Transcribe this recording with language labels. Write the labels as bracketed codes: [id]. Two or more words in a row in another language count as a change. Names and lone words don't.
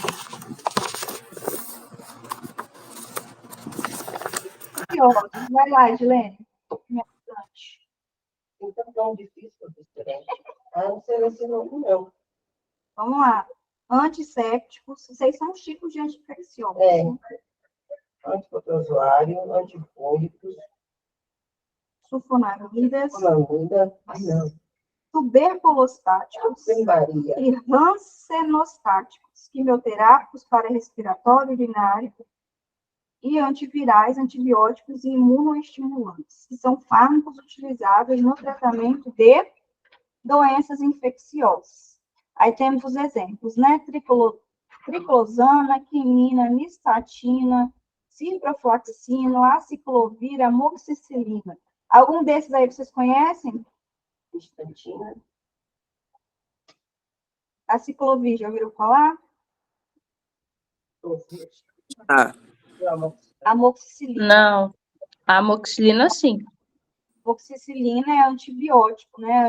[pt] Vai lá, Edilene. Me ajudante. Então, tão difícil, professora. Não sei se não. Vamos lá. Antissépticos, vocês são os tipos de anti-infecciosos. Antiprotozoário, antifúngicos, Sulfonamidas, tuberculostáticos Maria. e rancenostáticos, quimioterápicos para respiratório urinário e antivirais, antibióticos e imunoestimulantes, que são fármacos utilizados no tratamento de doenças infecciosas. Aí temos os exemplos, né? Triclosana, quinina, nistatina, ciprofloxacina, aciclovir, amoxicilina. Algum desses aí vocês conhecem? Nistatina. Aciclovir, já ouviram falar? Ah, Amoxicilina. Não, a amoxicilina sim. Amoxicilina é antibiótico, né?